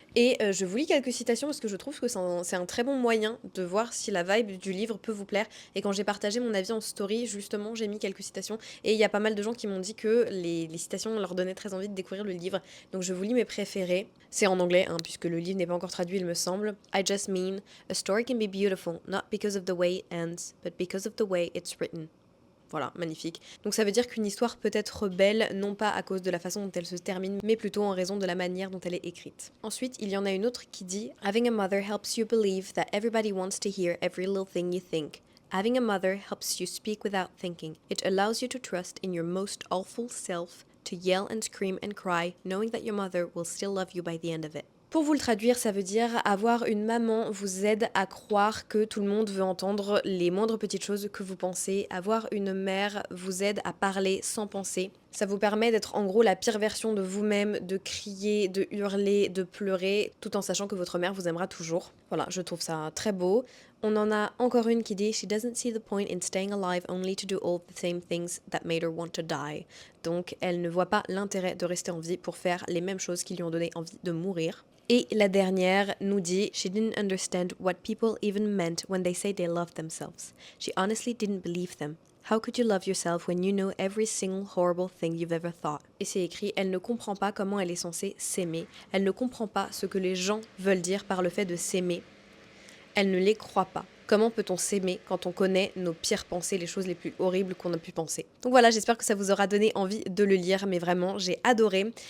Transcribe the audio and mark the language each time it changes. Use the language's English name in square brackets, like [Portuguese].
[French] Et je vous lis quelques citations parce que je trouve que c'est un très bon moyen de voir si la vibe du livre peut vous plaire. Et quand j'ai partagé mon avis en story, justement, j'ai mis quelques citations. Et il y a pas mal de gens qui m'ont dit que les citations leur donnaient très envie de découvrir le livre. Donc je vous lis mes préférés. C'est en anglais, hein, puisque le livre n'est pas encore traduit, il me semble. [English] I just mean, a story can be beautiful, not because of the way it ends, but because of the way it's written. [French] Voilà, magnifique. Donc ça veut dire qu'une histoire peut être belle, non pas à cause de la façon dont elle se termine, mais plutôt en raison de la manière dont elle est écrite. Ensuite, il y en a une autre qui dit [English] Having a mother helps you believe that everybody wants to hear every little thing you think. Having a mother helps you speak without thinking. It allows you to trust in your most awful self, to yell and scream and cry, knowing that your mother will still love you by the end of it. [French] Pour vous le traduire, ça veut dire avoir une maman vous aide à croire que tout le monde veut entendre les moindres petites choses que vous pensez. Avoir une mère vous aide à parler sans penser. Ça vous permet d'être en gros la pire version de vous-même, de crier, de hurler, de pleurer, tout en sachant que votre mère vous aimera toujours. Voilà, je trouve ça très beau. On en a encore une qui dit [English] She doesn't see the point in staying alive only to do all the same things that made her want to die. [French] Donc elle ne voit pas l'intérêt de rester en vie pour faire les mêmes choses qui lui ont donné envie de mourir. Et la dernière nous dit [English] She didn't understand what people even meant when they say they love themselves. She honestly didn't believe them. How could you love yourself when you know every single horrible thing you've ever thought? [French] Et c'est écrit, elle ne comprend pas comment elle est censée s'aimer. Elle ne comprend pas ce que les gens veulent dire par le fait de s'aimer. Elle ne les croit pas. Comment peut-on s'aimer quand on connaît nos pires pensées, les choses les plus horribles qu'on a pu penser? Donc voilà, j'espère que ça vous aura donné envie de le lire, mais vraiment, j'ai adoré.